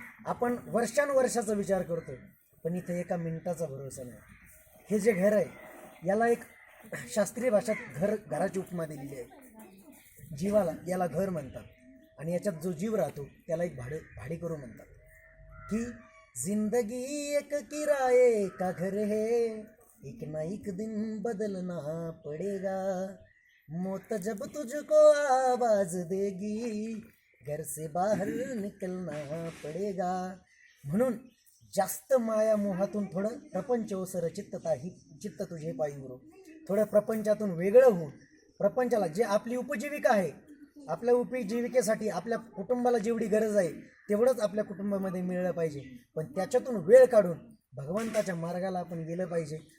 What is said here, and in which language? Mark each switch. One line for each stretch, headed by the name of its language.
Marathi: आपण वर्षानुवर्षाचा विचार करतो पण इथे एका मिनिटाचा भरोसा नाही. हे जे घर आहे याला एक शास्त्रीय भाषेत घराची उपमा दिलेली आहे. जीवाला याला घर म्हणतात आणि याच्यात जो जीव राहतो त्याला एक भाडेकरू म्हणतात. की
Hindi: जिंदगी एक किराए का घर है, एक ना एक दिन बदलना पड़ेगा, मौत जब तुझको आवाज देगी, घर से बाहेर निकलना पडेगा.
Marathi: म्हणून जास्त माया मोहातून थोडं प्रपंच ओसर चित्त तुझे पायी गुरु. थोडं प्रपंचातून वेगळं होऊन प्रपंचाला जे आपली उपजीविका आहे, आपल्या उपजीविकेसाठी आपल्या कुटुंबाला जेवढी गरज आहे तेवढंच आपल्या कुटुंबामध्ये मिळलं पाहिजे, पण त्याच्यातून वेळ काढून भगवंताच्या मार्गाला आपण गेलं पाहिजे.